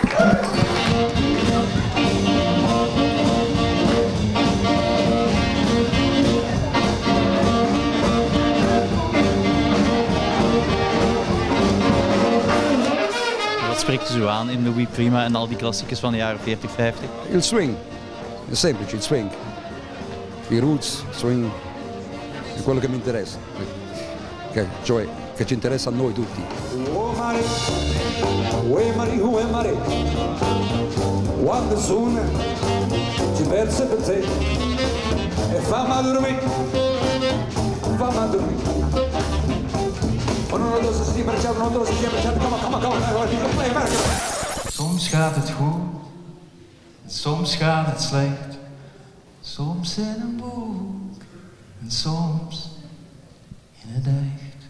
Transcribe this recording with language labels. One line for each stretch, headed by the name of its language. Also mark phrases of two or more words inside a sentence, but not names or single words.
Dutch: Wat spreekt u zo aan in Louis Prima en al die klassiekers van de jaren 40, 50?
Italian: Il swing, è semplice, il swing. I roots, swing, è quello che mi interessa. Cioè, che ci interessa a noi tutti. Quando suona ci perse per te e fammi dormire.
Dutch: Soms gaat het goed, soms gaat het slecht. Soms in een boek en soms in het echt.